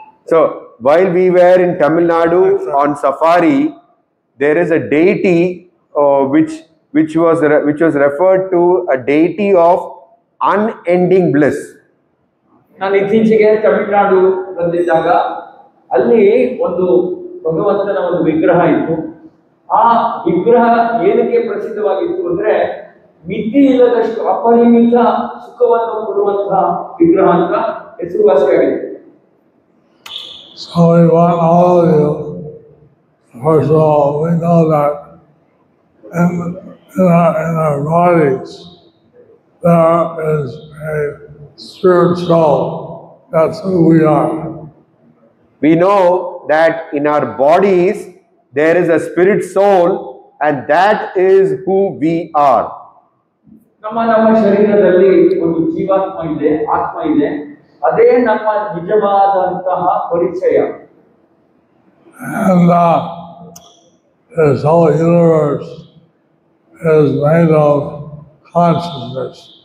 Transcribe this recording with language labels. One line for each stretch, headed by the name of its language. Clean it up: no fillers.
English: So while we were in Tamil Nadu on safari, there is a deity which was referred to a deity of unending bliss.
Kannada: ನಾನು ಇತ್ತೀಚೆಗೆ ತಮಿಳುನಾಡು ಬಂದಿದ್ದಾಗ ಅಲ್ಲಿ ಒಂದು ಭಗವಂತನ ಒಂದು ವಿಗ್ರಹ ಇತ್ತು. ಆ ವಿಗ್ರಹ ಏನಕ್ಕೆ ಪ್ರಸಿದ್ಧವಾಗಿತ್ತು ಅಂದ್ರೆ ಮಿತಿ ಇಲ್ಲದಷ್ಟು ಅಪರಿಮಿತ ಸುಖವನ್ನು ಕೊಡುವಂತಹ ವಿಗ್ರಹ ಅಂತ ಹೆಸರುವಾಸಿಯಾಗಿದೆ.
English: So we want all of you, first of all, we know that in our bodies there is a spirit soul. That's who we are. We know that in our bodies there is a spirit soul, and that is who we are.
Kannada: ನಮ್ಮ ಶರೀರದಲ್ಲಿ ಒಂದು ಜೀವಾತ್ಮ ಇದೆ, ಆತ್ಮ ಇದೆ. ಅದೇ ನಮ್ಮ ನಿಜವಾದಂತಹ ಪರಿಚಯ.
English: And this whole universe is made of consciousness.